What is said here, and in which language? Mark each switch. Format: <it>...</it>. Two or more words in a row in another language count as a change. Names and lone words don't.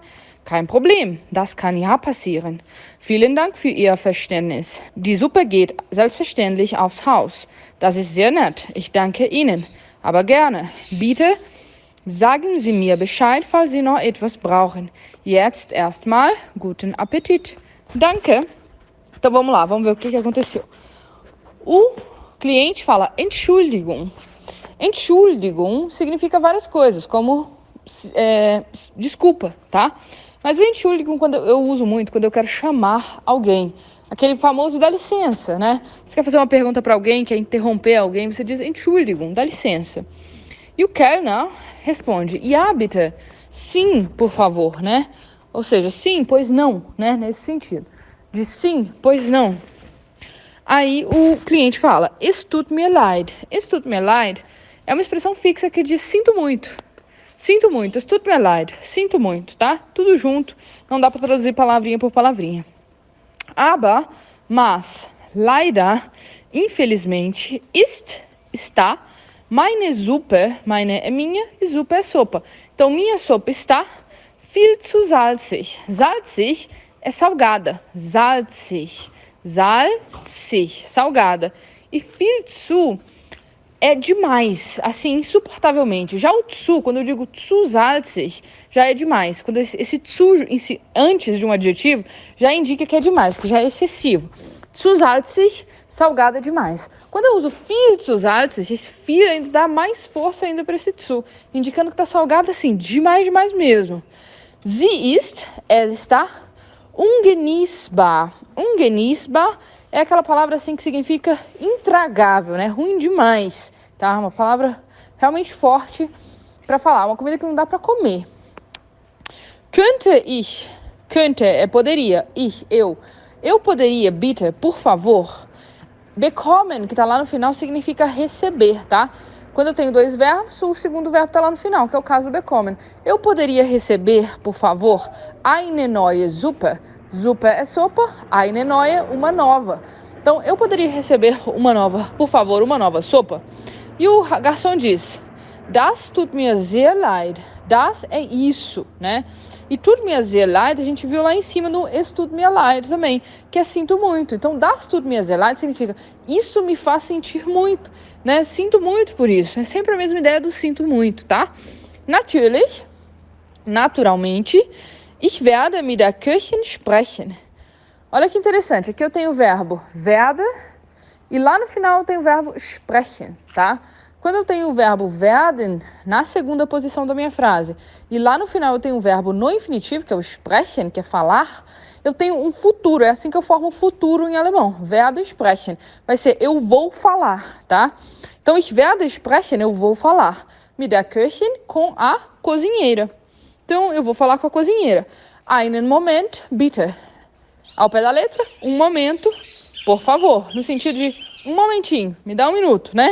<de>Kein Problem, das kann ja passieren. Vielen Dank für Ihr Verständnis. Die Suppe geht selbstverständlich aufs Haus. Das ist sehr nett. Ich danke Ihnen. Aber gerne. Bitte sagen Sie mir Bescheid, falls Sie noch etwas brauchen. Jetzt erstmal guten Appetit. Danke.</de> <pt>Então vamos lá, vamos ver o que aconteceu. O cliente fala Entschuldigung. Entschuldigung significa várias coisas, como desculpa, tá? Mas o Entschuldigung eu uso muito quando eu quero chamar alguém. Aquele famoso dá licença, né? Você quer fazer uma pergunta para alguém, quer interromper alguém, você diz Entschuldigung, dá licença. E o Kellner responde,</pt> <de>ja bitte,</de> <pt>sim, por favor, né? Ou seja, sim, pois não, né? Nesse sentido. De sim, pois não. Aí o cliente fala,</pt> <de>es tut mir leid. Es tut mir leid</de> <pt>é uma expressão fixa que diz sinto muito. Sinto muito,</pt> <de>es tut mir leid.</de> <pt>Sinto muito, tá? Tudo junto. Não dá para traduzir palavrinha por palavrinha. Aber, mas, leider, infelizmente, está,</pt> <de>meine Suppe,</de> <pt>meine é minha e Suppe é sopa. Então, minha sopa está</pt> <de>viel zu salzig.</de> <pt>Salzig é salgada.</pt> <de>Salzig.</de> <pt>Salzig, salgada. E</pt> <de>viel zu</de> <pt>é demais, assim, insuportavelmente. Já o zu, quando eu digo</pt> <de>zu salzig,</de> <pt>já é demais. Quando esse zu antes de um adjetivo, já indica que é demais, que já é excessivo.</pt> <de>Zu salzig,</de> <pt>salgada demais. Quando eu uso</pt> <de>viel zu salzig,</de> <pt>esse viel ainda dá mais força ainda para esse zu, indicando que está salgada assim, demais, demais mesmo.</pt> <de>Sie ist,</de> <pt>ela está ungenießbar. Ungenießbar é aquela palavra assim que significa intragável, né? Ruim demais, tá? Uma palavra realmente forte para falar, uma comida que não dá para comer. Könnte é poderia, eu poderia, bitte, por favor. Bekommen, que tá lá no final, significa receber, tá? Quando eu tenho dois verbos, o segundo verbo tá lá no final, que é o caso do bekommen. Eu poderia receber, por favor,</pt> <de>eine neue Suppe.</de> <pt>Suppe é sopa,</pt> <de>eine neue,</de> <pt>uma nova. Então, eu poderia receber uma nova, por favor, uma nova sopa? E o garçom diz,</pt> <de>das tut mir sehr leid. Das</de> <pt>é isso, né? E</pt> <de>tut mir sehr leid,</de> <pt>a gente viu lá em cima no</pt> <de>es tut mir leid</de> <pt>também, que é sinto muito. Então,</pt> <de>das tut mir sehr leid</de> <pt>significa isso me faz sentir muito, né? Sinto muito por isso. É sempre a mesma ideia do sinto muito, tá?</pt> <de>Natürlich, naturalmente, ich werde mit der Köchin sprechen.</de> <pt>Olha que interessante, aqui eu tenho o verbo werde e lá no final eu tenho o verbo sprechen, tá? Quando eu tenho o verbo werden na segunda posição da minha frase e lá no final eu tenho o verbo no infinitivo, que é o sprechen, que é falar, eu tenho um futuro, é assim que eu formo o futuro em alemão.</pt> <de>Werde sprechen.</de> <pt>Vai ser eu vou falar, tá? Então,</pt> <de>ich werde sprechen,</de> <pt>eu vou falar.</pt> <de>Mit der Köchin,</de> <pt>com a cozinheira. Então, eu vou falar com a cozinheira.</pt> <de>Einen Moment, bitte.</de> <pt>Ao pé da letra, um momento, por favor. No sentido de um momentinho, me dá um minuto, né?</pt>